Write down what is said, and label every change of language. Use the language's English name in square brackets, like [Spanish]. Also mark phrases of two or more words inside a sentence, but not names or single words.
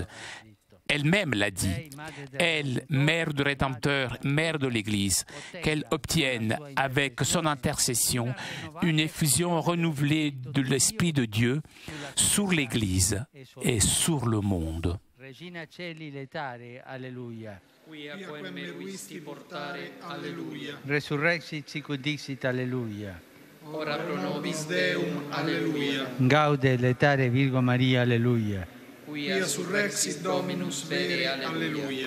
[French] Elle-même l'a dit, elle, mère du Rédempteur, mère de l'Église, qu'elle obtienne avec son intercession une effusion renouvelée de l'Esprit de Dieu sur l'Église et sur le monde. [Latin] Regina Celi letare, alleluia. Quia quem meruisti portare, alleluia. Resurrexit sic ut dixit, alleluia. Ora pro nobis Deum, alleluia. Gaude letare Virgo Maria, alleluia. Quia surrexit Dominus vere, alleluia.